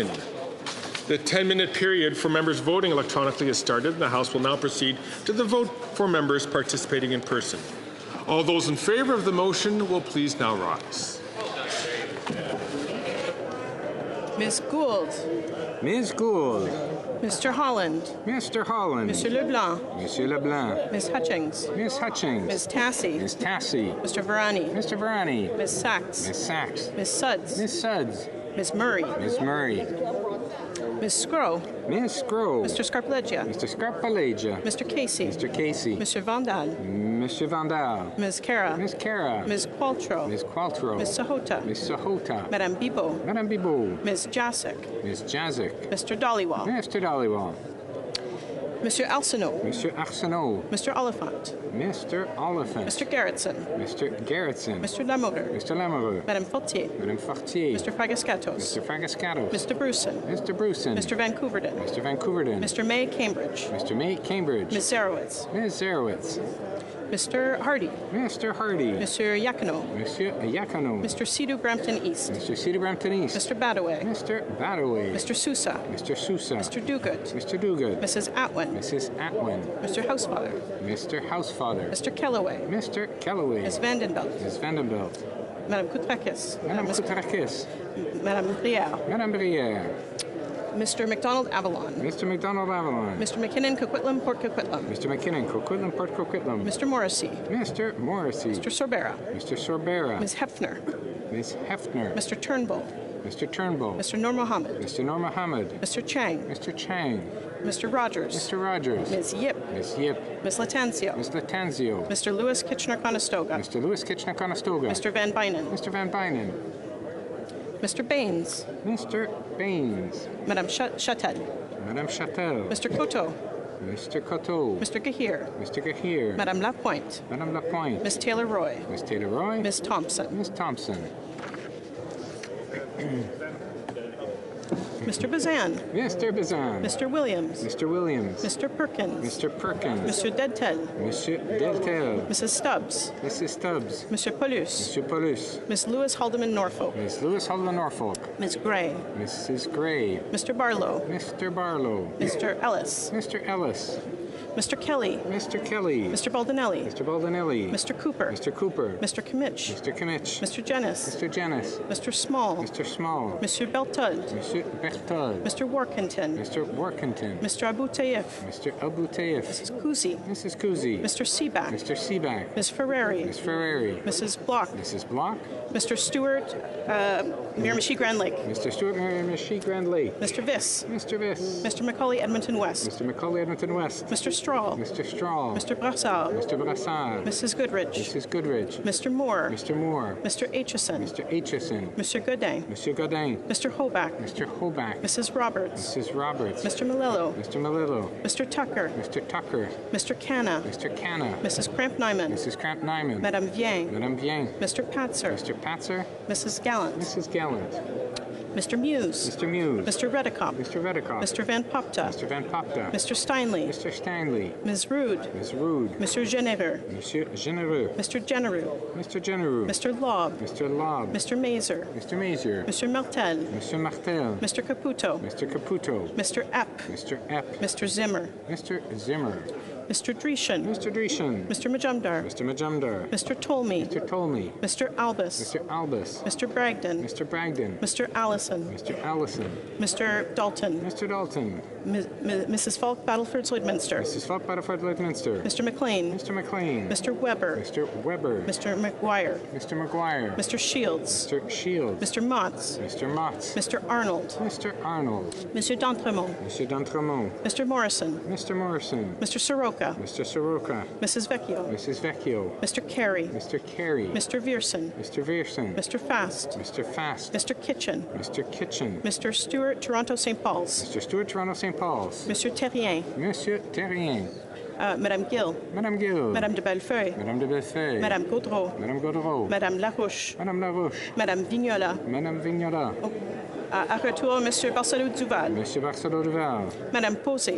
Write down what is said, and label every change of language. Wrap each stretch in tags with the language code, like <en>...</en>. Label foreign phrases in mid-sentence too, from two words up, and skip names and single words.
<en>The 10-minute period for members voting electronically has started, and the House will now proceed to the vote for members participating in person. All those in favour of the motion will please now rise. Ms. Gould. Ms. Gould. Mr. Holland. Mr. Holland. Mr. Leblanc. Monsieur Leblanc. Ms. Hutchings. Ms. Hutchings. Ms. Tassie. Ms. Tassie. Mr. Varani. Mr. Varani. Ms. Sachs. Ms. Sachs. Ms. Suds. Ms. Suds. Ms. Murray. Ms. Murray. Ms. Scrow. Ms. Scrow. Mr. Scarpaleggia. Mr. Scarpaleggia. Mr. Casey. Mr. Casey. Mr. Vandal. Mr. Vandal. Ms. Cara. Ms. Cara. Ms. Qualtrough. Ms. Qualtrough. Ms. Sahota. Ms. Sahota. Madame Bibot. Madame Bibot. Ms. Jacek. Ms. Jazik. Mr. Dollywall. Mr. Dollywall. Mr. Arsenault. Mr. Arsenault. Mr. Oliphant. Mr. Oliphant. Mr. Gerritsen. Mr. Gerritsen. Mr. Lamoureux. Mr. Lamoureux. Madame Fortier. Madame Fortier. Mr. Fragascatos. Mr. Fragascatos. Mr. Bruson. Mr. Bruson. Mr. Vancouverden. Mr. Vancouverden. Mr. May Cambridge. Mr. May Cambridge. Ms. Zarowitz. Ms. Zarowitz. Mr. Hardy. Mr. Hardy. Monsieur Yacono. Monsieur Yacono. Mr. Sidhu Brampton East. Mr. Sidhu Brampton East. Mr. Badaway. Mr. Badaway. Mr. Sousa. Mr. Sousa. Mr. Duguid. Mr. Duguid. Mrs. Atwin. Mrs. Atwin. Mr. Housefather. Mr. Housefather. Mr. Kellaway. Mr. Kellaway. Ms. Vandenbelt. Ms. Vandenbelt. Madame Koutrakis. Madame Koutrakis. Madame Brière. Madame Brière. Mr. McDonald Avalon. Mr. McDonald Avalon. Mr. McKinnon Coquitlam Port Coquitlam. Mr. McKinnon Coquitlam Port Coquitlam. Mr. Morrissey. Mr. Morrissey. Mr. Sorbera. Mr. Sorbera. Ms. Hefner. Ms. Hefner. Mr. Turnbull. Mr. Turnbull. Mr. Nur Mohammed. Mr. Nur Mohammed. Mr. Chang. Mr. Chang. Mr. Rogers. Mr. Rogers. Ms. Yip. Ms. Yip. Ms. Latanzio. Ms. Latanzio. Mr. Lewis Kitchener-Conestoga. Mr. Lewis Kitchener-Conestoga. Mr. Van Bynen. Mr. Van Bynen. Mr. Baines. Mr. Baines. Madame Chatel. Madame Chatel. Mr. Coteau. Mr. Coteau. Mr. Gahir. Mr. Gahir. Madame Lapointe. Madame Lapointe. Ms. Taylor-Roy. Ms. Taylor-Roy. Ms. Thompson. Ms. Thompson. Mr. Bazan. Mr. Bazan. Mr. Williams. Mr. Williams. Mr. Perkins. Mr. Perkins. Mr. Deltel. Monsieur Deltel. Mrs. Stubbs. Mrs. Stubbs. Monsieur Paulus. Monsieur Paulus. Miss Lewis Haldeman Norfolk. Miss Lewis Haldeman Norfolk. Ms. Gray. Mrs. Gray. Mr. Barlow. Mr. Barlow. Mr. Ellis. Mr. Ellis. Mr. Kelly. Mr. Kelly. Mr. Baldinelli. Mr. Baldinelli. Mr. Cooper. Mr. Cooper. Mr. Kimmich. Mr. Kimmich. Mr. Jennis. Mr. Jennis. Mr. Small. Mr. Small. Monsieur Berthold. Monsieur Berthold. Mr. Workington. Mr. Workington. Mr. Abu Taif. Mr. Abu Taif. Mrs. Kuzi. Mrs. Kuzi. Mr. Seaback. Mr. Seaback. Ms. Ferrari. Ms. Ferrari. Mrs. Block. Mrs. Block. Mr. Stewart, Miramichi Grand Lake. Mr. Stewart, Miramichi Grand Lake. Mr. Viss. Mr. Viss. Mr. Macaulay, Edmonton West. Mr. Macaulay, Edmonton West. Mr. Straw. Mr. Straw. Mr. Brassard. Mr. Brassard. Mrs. Goodrich. Mrs. Goodrich. Mr. Moore. Mr. Moore. Mr. Aitchison. Mr. Aitchison. Mr. Godin. Monsieur Godin. Mr. Hoback. Mr. Hoback. Mrs. Roberts. Mrs. Roberts. Mr. Malillo. Mr. Malillo. Mr. Tucker. Mr. Tucker. Mr. Canna. Mr. Canna. Mrs. Cramp-Nyman. Mrs. Cramp-Nyman. Madame Vien. Madame Vien. Mr. Patzer. Mr. Patzer. Mrs. Gallant. Mrs. Gallant. Mr. Muse. Mr. Muse. Mr. Redekop. Mr. Redekop. Mr. Van Popta. Mr. Van Popta. Mr. Steinley. Mr. Stanley. Ms. Rude. Ms. Rude. Monsieur Genereux. Monsieur Genereux. Mr. Genereux. Mr. Genereux. Mr. Lobb. Mr. Lobb. Mr. Mazer. Mr. Mazer. Mr. Martel. Mr. Martel. Mr. Caputo. Mr. Caputo. Mr. Epp. Mr. Epp. Mr. Zimmer. Mr. Zimmer. Mr. Dreeshen. Mr. Dreeshen. Mr. Majumdar. Mr. Majumdar. Mr. Tolmie. Mr. Tolmie. Mr. Albus. Mr. Albus. Mr. Bragdon. Mr. Bragdon. Mr. Allison. Mr. Allison. Mr. Dalton. Mr. Dalton. Mrs. Falk, Battleford, Lloydminster. Mrs. Falk, Battleford, Lloydminster. Mr. McLean. Mr. McLean. Mr. Weber. Mr. Weber. Mr. McGuire. Mr. McGuire. Mr. Shields. Mr. Shields. Mr. Motts. Mr. Motts. Mr. Arnold. Mr. Arnold. Monsieur d'Entremont. Monsieur d'Entremont. Mr. Morrison. Mr. Morrison. Mr. Soroka. Mr. Soroka. Mrs. Vecchio. Mrs. Vecchio. Mr. Carey. Mr. Carey. Mr. Vierson. Mr. Vierson. Mr. Fast. Mr. Fast. Mr. Kitchen. Mr. Kitchen. Mr. Stewart, Toronto St. Paul's. Mr. Stewart, Toronto St. Paul's. Monsieur Terrien. Monsieur Terrien. Madame Gill. Madame Gill. Madame de Bellefeuille. Madame de Bellefeuille. Madame Gaudreau. Madame Gaudreau. Madame Larouche. Madame Larouche. Madame Vignola. Madame Vignola.</en> <fr>À retour, Monsieur Barcelot-Duval.</fr> <en>Monsieur Barcelot-Duval. Madame Posé.</en>